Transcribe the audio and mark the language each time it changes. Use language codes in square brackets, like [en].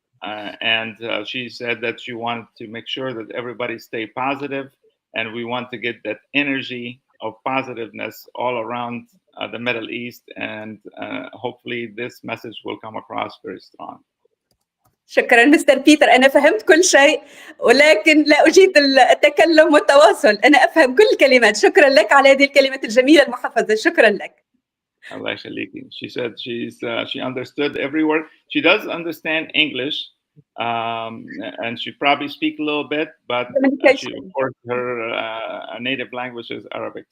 [en] And she said that she wanted to make sure that everybody stay positive, and we want to get that energy of positiveness all around the Middle East, and hopefully this message will come across very strong. [ar] شكرا مستر بيتر، أنا فهمت كل شيء ولكن لا أجيد التكلم والتواصل. أنا أفهم كل الكلمات. شكرا لك على هذه الكلمات الجميلة المحفزة. شكرا لك. Allah يخليكي. [en] She said she understood every word. She does understand English, and she probably speak a little bit, but she, of course, her native language is Arabic.